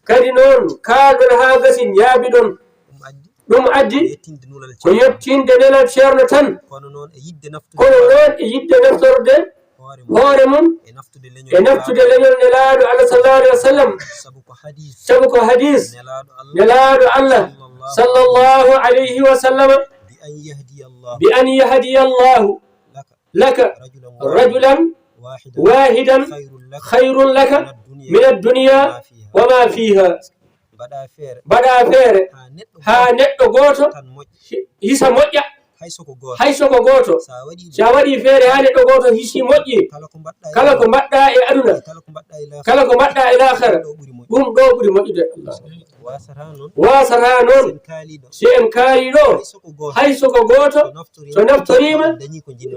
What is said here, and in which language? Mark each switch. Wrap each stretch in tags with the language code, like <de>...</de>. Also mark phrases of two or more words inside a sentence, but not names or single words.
<ff>Kadi noon kaalɗon haa gasi njaabi ɗon. Ɗum addi. Ɗum addi. Yettinde nulal Ko Ceerno. yettinde nelal Ceerno tan. Kono noon e yiɗde naftude. Kono noon e yiɗde naftorɗe. Hoore mum. Hoore mum. E naftude leñol. E naftude leñol Nelaaɗo Allah</ff> <ar>صلى الله عليه وسلم.</ar> <ff>Sabu ko hadis. Sabu ko hadis. Nelaaɗo Allah. Nelaaɗo Allah</ff> <ar>صلى الله عليه وسلم. بأن يهدي الله بأن يهدي الله لك لك. رجلا رجلا واحدا. واحدا. خير لك خير لك. من الدنيا من الدنيا. وما فيها وما فيها.</ar> <ff>Mbaɗa feere. Mbaɗa feere. Ha neɗɗo Ha goto neɗɗo goto. tan moƴƴi. Hi-, hisa moƴƴa. Hay soko goto. Hay soko goto. Sa waɗi Sa waɗi feere ha neɗɗo goto hisi moƴƴi. Kala ko mbaɗɗa e Kala ko mbaɗɗa e aduna. Kala ko mbaɗɗa e lahira. Kala ko mbaɗɗa e lahira. Ɗo ɓuri moƴƴi. Ɗum ɗo ɓuri moƴƴude. Wasata noon. Wasata noon. Sen kaali ɗo. Si en kaali ɗo. Hay soko goto. Hay soko goto. So naftorima. So naftorima. En dañi ko jinno.</ff>